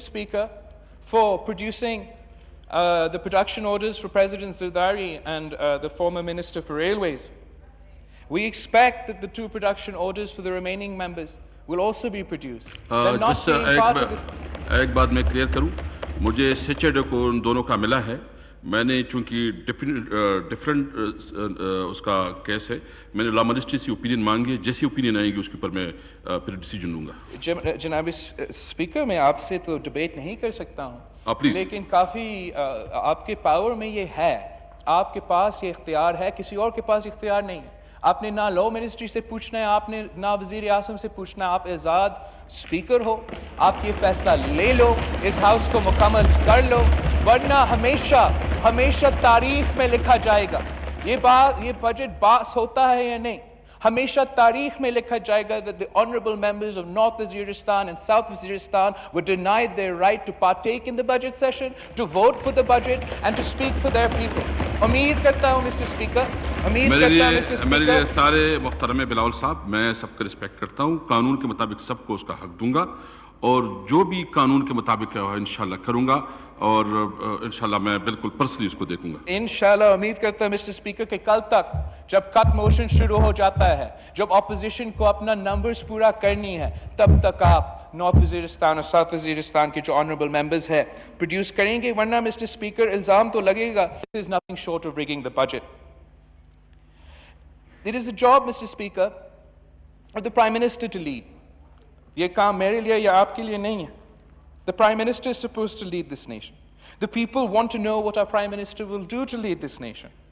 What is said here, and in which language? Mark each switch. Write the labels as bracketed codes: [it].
[en] Speaker, for producing the production orders for President Zardari and the former Minister for Railways, we expect that the 2 production orders for the remaining members will also be produced. They're not being part of this. [ur] ایک بات میں clear کروں, مجھے Saturday کو ان دونوں کا ملا ہے. میں نے چونکہ ڈفرینٹ اس کا کیس ہے, میں نے لا مجسٹری سے اوپینین مانگی ہے. جیسی اوپینین آئے گی اس کے اوپر میں پھر ڈیسیجن لوں گا. جناب اسپیکر, میں آپ سے تو ڈبیٹ نہیں کر سکتا ہوں, لیکن کافی آپ کے پاور میں یہ ہے, آپ کے پاس یہ اختیار ہے, کسی اور کے پاس اختیار نہیں. آپ نے نہ لا منسٹری سے پوچھنا ہے, آپ نے نہ وزیر اعظم سے پوچھنا ہے. آپ آزاد اسپیکر ہو, آپ یہ فیصلہ لے لو, اس ہاؤس کو مکمل کر لو, ورنہ ہمیشہ تاریخ میں لکھا جائے گا. یہ بجٹ باس ہوتا ہے یا نہیں, ہمیشہ تاریخ میں لکھا جائے گا [en] that the honorable members of North Waziristan and South Waziristan were denied their right to partake in the budget session, to vote for the budget and to speak for their people. [ur] امید کرتا ہوں mister speaker, میرے لیے سارے محترم بلاول صاحب, میں سب کا رسپیکٹ کرتا ہوں. قانون کے مطابق سب کو اس کا حق دوں گا, اور جو بھی قانون کے مطابق ہے انشاءاللہ کروں گا, اور انشاءاللہ میں بالکل پرسنلی اس کو دیکھوں گا. انشاءاللہ امید کرتا ہوں مسٹر اسپیکر کہ کل تک جب کٹ موشن شروع ہو جاتا ہے, جب اپوزیشن کو اپنا نمبرز پورا کرنی ہے, تب تک آپ نارتھ وزیرستان اور ساؤتھ وزیرستان کے جو آنریبل ممبرز ہیں پروڈیوس کریں گے. ورنہ مسٹر اسپیکر الزام تو لگے گا, [en] this is nothing short of rigging the budget. It is the job, Mr. Speaker, of the Prime Minister to lead. [ur] یہ کام میرے لیے یا آپ کے لیے نہیں ہے. [en] The Prime Minister is supposed to lead this nation. The people want to know what our Prime Minister will do to lead this nation.